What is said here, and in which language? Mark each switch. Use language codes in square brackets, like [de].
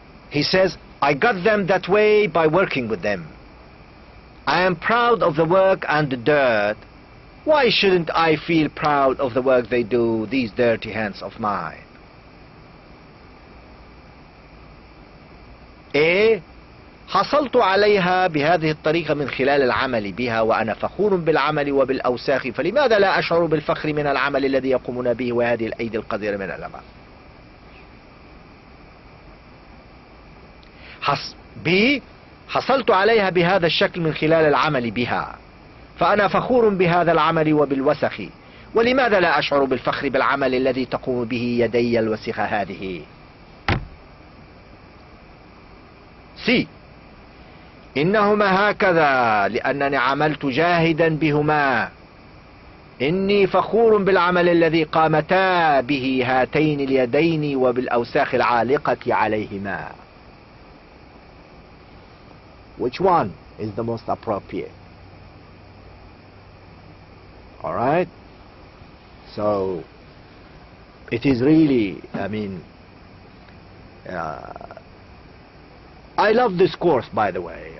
[en] He says, I got them that way by working with them. I am proud of the work and the dirt. Why shouldn't I feel proud of the work they do, these dirty hands of mine? A. [ar] حصلت عليها بهذه الطريقة من خلال العمل بها، وأنا فخور بالعمل وبالأوساخ، فلماذا لا أشعر بالفخر من العمل الذي يقومون به وهذه الأيدي القذرة من الأمام؟ B. حصلت عليها بهذا الشكل من خلال العمل بها، فأنا فخور بهذا العمل وبالوسخ، ولماذا لا أشعر بالفخر بالعمل الذي تقوم به يدي الوسخة هذه؟ C. إنهما هكذا لأنني عملت جاهدا بهما. إني فخور بالعمل الذي قامتا به هاتين اليدين وبالأوساخ العالقة عليهما. [en] Which one is the most appropriate? Alright? So, it is really, I mean, I love this course, by the way.